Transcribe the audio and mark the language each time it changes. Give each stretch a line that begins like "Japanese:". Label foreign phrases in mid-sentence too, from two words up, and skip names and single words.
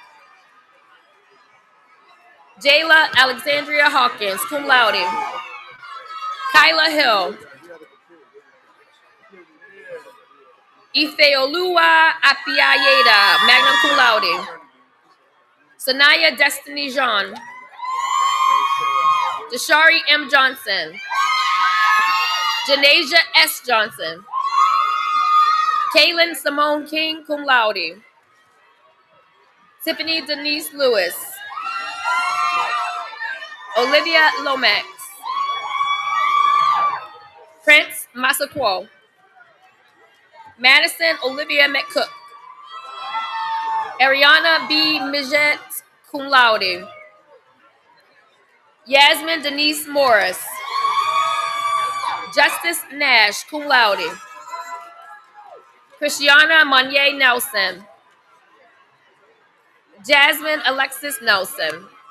English: Jayla Alexandria Hawkins,
Latin: cum laude.
English: Kyla Hill. Ifeoluwa Apiayeda,
Latin: magna cum laude.
English: Sanaya Destiny Jean. Deshari M. Johnson. Janasia S. Johnson. Kaylin Simone King,
Latin: cum laude.
English: Tiffany Denise Lewis. Olivia Lomax. Prince Massaquoi. Madison Olivia McCook. Ariana B. Mijet,
Latin: cum laude.
English: Yasmin Denise Morris. Justice Nash,
Latin: cum laude.
English: Christiana Monye Nelson. Jasmine Alexis Nelson.